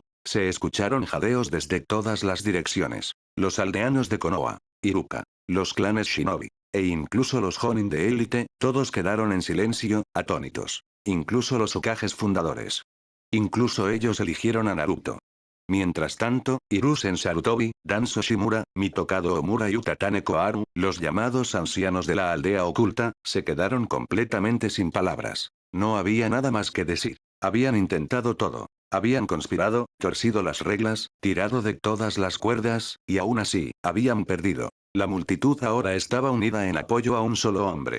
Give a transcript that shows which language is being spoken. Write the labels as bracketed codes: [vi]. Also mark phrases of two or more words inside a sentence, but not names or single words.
[es] Se escucharon jadeos desde todas las direcciones. Los aldeanos de Konoha, Iruka, los clanes shinobi, e incluso los Jonin de élite, todos quedaron en silencio, atónitos. Incluso los Hokages fundadores. Incluso ellos eligieron a Naruto. Mientras tanto, Hiruzen Sarutobi, Danzo Shimura, Mitokado Omura y Utatane Koharu, los llamados ancianos de la aldea oculta, se quedaron completamente sin palabras. No había nada más que decir. Habían intentado todo. Habían conspirado, torcido las reglas, tirado de todas las cuerdas, y aún así, habían perdido. La multitud ahora estaba unida en apoyo a un solo hombre.